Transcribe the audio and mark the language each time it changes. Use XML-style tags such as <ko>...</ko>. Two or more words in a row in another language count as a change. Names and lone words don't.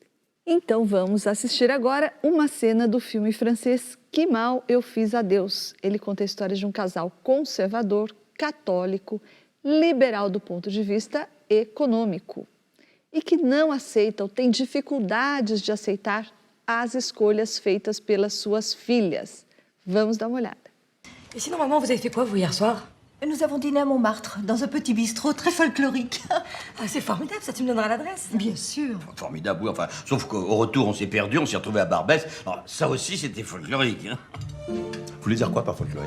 <pt>Então vamos assistir agora uma cena do filme francês Que Mal Eu Fiz a Deus. Ele conta a história de um casal conservador, católico, liberal do ponto de vista econômico e que não aceita ou tem dificuldades de aceitar as escolhas feitas pelas suas filhas. Vamos dar uma olhada.</pt> <fr>Et sinon, maman, vous avez fait quoi, vous, hier soir? Nous avons dîné à Montmartre, dans un petit bistrot très folklorique. Ah, c'est formidable, ça, tu me donneras l'adresse? Bien sûr. Formidable, oui, enfin, sauf qu'au retour, on s'est perdu, on s'est retrouvé à Barbès. Alors, ça aussi, c'était folklorique, hein. Vous voulez dire quoi par folklorique?</fr>